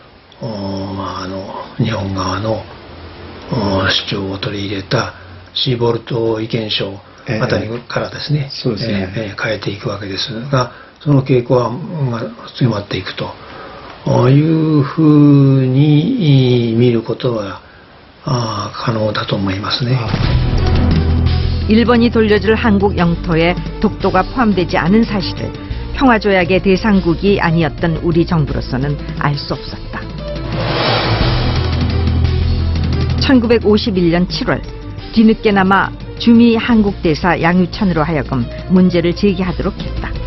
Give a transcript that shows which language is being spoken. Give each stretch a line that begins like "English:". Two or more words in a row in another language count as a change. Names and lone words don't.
Japanese: 日本側の主張を取り入れたシーボルト意見書あたりからですね、変えていくわけですが、その傾向は強まっていくというふうに見ることは可能だと思いますね。
Korean: 일본이 돌려줄 한국 영토에 독도가 포함되지 않은 사실을 평화조약의 대상국이 아니었던 우리 정부로서는 알 수 없었다. 1951년 7월 뒤늦게나마 주미 한국 대사 양유천으로 하여금 문제를 제기하도록 했다.